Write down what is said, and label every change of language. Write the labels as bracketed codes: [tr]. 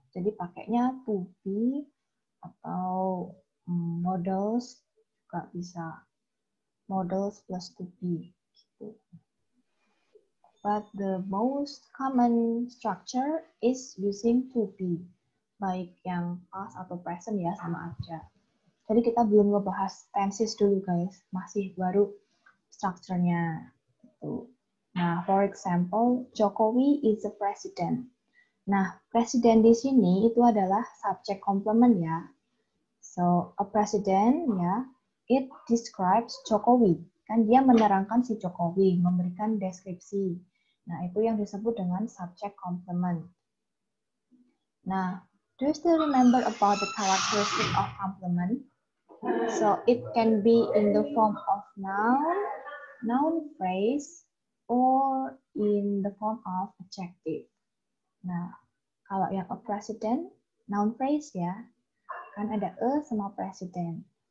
[id] Jadi pakainya to be atau models juga bisa. [en] Models plus to be gitu. But the most common structure is using to be. [id] Baik yang past atau present ya sama aja. Jadi kita belum ngebahas tenses dulu guys, masih baru strukturnya. Gitu. [en] Nah, for example, Jokowi is the president. [id] Nah, presiden di sini itu adalah subject complement ya. [en] So, a president ya, it describes Jokowi. [id] Kan dia menerangkan si Jokowi, memberikan deskripsi. Nah, itu yang disebut dengan subject complement. [en] Nah, do you still remember about the characteristic of complement? So, it can be in the form of noun phrase, or in the form of adjective. [id] Nah, kalau yang a president, noun phrase ya, kan ada a sama president.